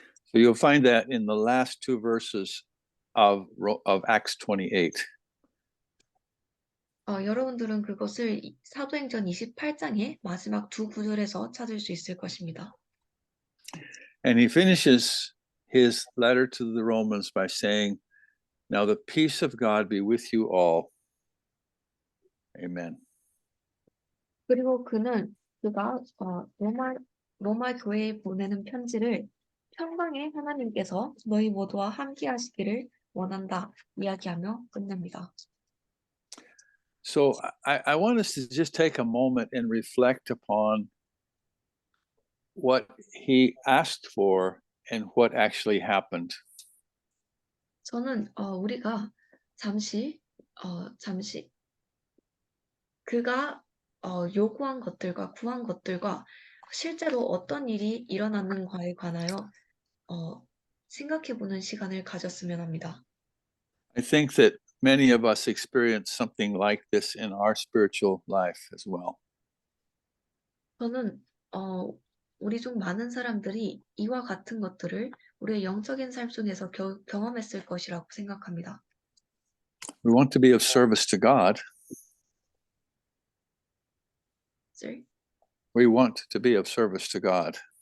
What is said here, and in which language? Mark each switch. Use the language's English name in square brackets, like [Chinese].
[English] So you'll find that in the last 2 verses of Acts 28. [Korean] 여러분들은 그것을 사도행전 28장의 마지막 2 구절에서 찾을 수 있을 것입니다. [English] And he finishes his letter to the Romans by saying, "Now the peace of God be with you all." Amen. [Korean] 그리고 그가 로마 교회에 보내는 편지를 평강의 하나님께서 너희 모두와 함께 하시기를 원한다 이야기하며 끝냅니다. [English] So I want us to just take a moment and reflect upon what he asked for and what actually happened. [Korean] 저는 우리가 잠시 그가 요구한 것들과 구한 것들과 실제로 어떤 일이 일어났는가에 관하여 생각해보는 시간을 가졌으면 합니다. [English] I think that many of us experience something like this in our spiritual life as well. [Korean] 저는 우리 중 많은 사람들이 이와 같은 것들을 우리의 영적인 삶 속에서 경험했을 것이라고 생각합니다. [English] We want to be of service to God. Sorry? We want to be of service to God.